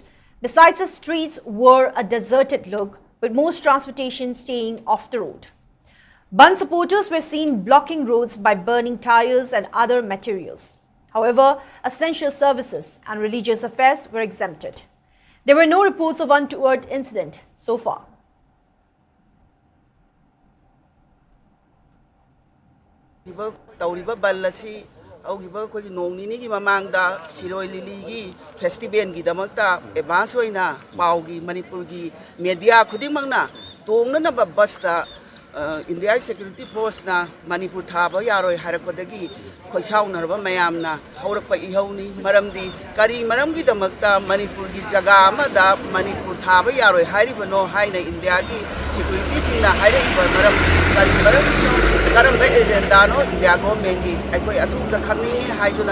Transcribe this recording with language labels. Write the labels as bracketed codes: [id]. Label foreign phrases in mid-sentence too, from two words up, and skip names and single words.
[en] Besides, the streets wore a deserted look, with most transportation staying off the road. Band supporters were seen blocking roads by burning tires and other materials. However, essential services and religious affairs were exempted. There were no reports of untoward incident so far. [mni] ꯑꯩꯈꯣꯏꯒꯤ ꯅꯣꯡ ꯅꯤꯅꯤꯒꯤ ꯃꯃꯥꯡꯗ ꯁꯤꯔꯣꯏ ꯂꯤꯂꯤꯒꯤ ꯐꯦꯁꯇꯤꯚꯦꯜꯒꯤꯗꯃꯛꯇ ꯑꯦꯗꯚꯥꯟꯁ ꯑꯣꯏꯅ ꯄꯥꯎꯒꯤ ꯃꯅꯤꯄꯨꯔꯒꯤ ꯃꯦꯗꯤꯌꯥ ꯈꯨꯗꯤꯡꯃꯛꯅ ꯇꯣꯡꯅꯅꯕ ꯕꯁꯇ ꯏꯟꯗꯤꯌꯥ ꯁꯦꯀ꯭ꯌꯨꯔꯤꯇꯤ ꯐꯣꯔꯁꯅ ꯃꯅꯤꯄꯨꯔ ꯊꯥꯕ ꯌꯥꯔꯣꯏ ꯍꯥꯏꯔꯛꯄꯗꯒꯤ ꯈꯣꯏꯁꯥꯎꯅꯔꯕ ꯃꯌꯥꯝꯅ ꯍꯧꯔꯛꯄ ꯏꯍꯧꯅꯤ ꯃꯔꯝꯗꯤ ꯀꯔꯤ ꯃꯔꯝꯒꯤꯗꯃꯛꯇ ꯃꯅꯤꯄꯨꯔꯒꯤ ꯖꯒꯥ ꯑꯃꯗ ꯃꯅꯤꯄꯨꯔ ꯊꯥꯕ ꯌꯥꯔꯣꯏ ꯍꯥꯏꯔꯤꯕꯅꯣ ꯍꯥꯏꯅ ꯏꯟꯗꯤꯌꯥꯒꯤ ꯁꯦꯀ꯭ꯌꯨꯔꯤꯇꯤꯁꯤꯡꯅ ꯍꯥꯏꯔꯛꯏꯕ ꯃꯔꯝ ꯀꯔꯤ ꯃꯔꯝꯒꯤꯅꯣ ꯀꯔꯝꯕ ꯑꯦꯖꯦꯟꯗꯥꯅꯣ ꯏꯟꯗꯤꯌꯥ ꯒꯣꯚꯔꯟꯃꯦꯟꯠꯀꯤ ꯑꯩꯈꯣꯏ ꯑꯗꯨꯗ ꯈꯪꯅꯤꯡꯉꯤ ꯍꯥꯏꯗꯨꯅ